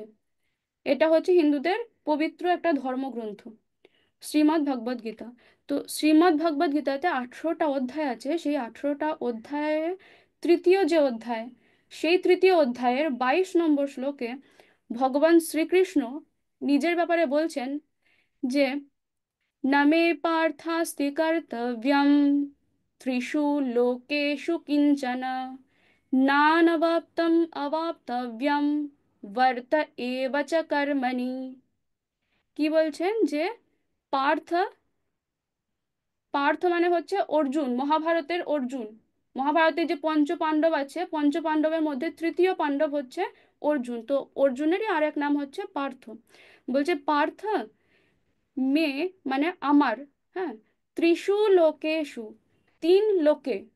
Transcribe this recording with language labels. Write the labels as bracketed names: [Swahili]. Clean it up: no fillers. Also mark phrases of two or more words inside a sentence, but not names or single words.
[Bangla] এটা হচ্ছে হিন্দুদের পবিত্র একটা ধর্মগ্রন্থ, শ্রীমদ্ ভগবদ গীতা। তো শ্রীমদ্ ভগবদ গীতাতে 18টা অধ্যায় আছে। সেই 18টা অধ্যায়ে তৃতীয় যে অধ্যায়, সেই তৃতীয় অধ্যায়ের 22 নম্বর শ্লোকে ভগবান শ্রীকৃষ্ণ নিজের ব্যাপারে বলছেন যে [Sanskrit] न मे पार्थास्ति कर्तव्यम् त्रिषु लोकेषु किञ्चन नानवाप्तम् अवाप्तव्यम् वर्त एव च कर्मणि। [Bangla] কি বলছেন, যে পার্থ, পার্থ মানে হচ্ছে অর্জুন, মহাভারতের অর্জুন। মহাভারতে যে পঞ্চ পাণ্ডব আছে, পঞ্চ পাণ্ডবের মধ্যে তৃতীয় পাণ্ডব হচ্ছে অর্জুন। তো অর্জুনেরই আর এক নাম হচ্ছে পার্থ। বলছে পার্থ, মেয়ে মানে আমার, হ্যাঁ, [Sanskrit] ত্রিষু লোকেষু, [Bangla] তিন লোকে,